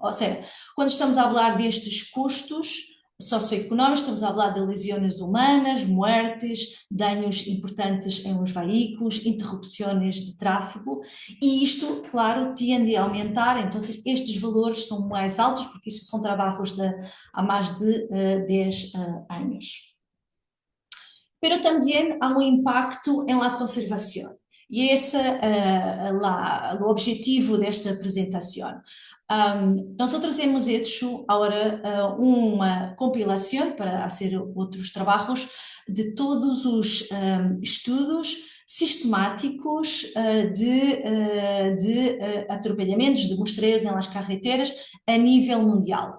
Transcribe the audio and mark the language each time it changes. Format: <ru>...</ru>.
<pt>Ou seja, quando estamos a falar destes custos socioeconómicos, estamos a falar de lesões humanas, mortes, danos importantes em os veículos, interrupções de tráfego, e isto, claro, tende a aumentar. Então estes valores são mais altos, porque isto são trabalhos há mais de 10 anos.</pt> <es>pero también hay un impacto en la conservación.</es> <pt>E esse é o objetivo desta apresentação. Nós outros</pt> <es>hemos hecho</es> <pt>agora uma compilação para fazer outros trabalhos de todos os estudos sistemáticos de atropelamentos de mostreiros em</pt> <es>las carreteras</es> <pt>a nível mundial.</pt>